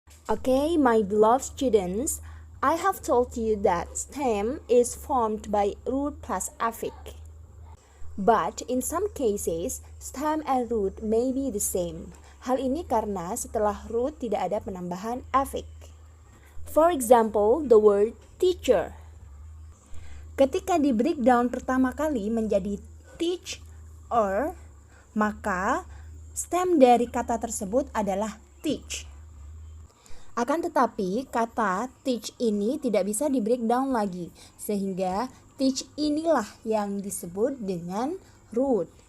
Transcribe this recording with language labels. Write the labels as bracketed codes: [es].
[en] Okay, my beloved students, I have told you that stem is formed by root plus affix. But in some cases, stem and root may be the same. [id] Hal ini karena setelah root tidak ada penambahan affix. [en] For example, the word teacher. [id] Ketika di breakdown pertama kali menjadi teach or, maka stem dari kata tersebut adalah teach. Akan tetapi, kata teach ini tidak bisa di breakdown lagi, sehingga teach inilah yang disebut dengan root.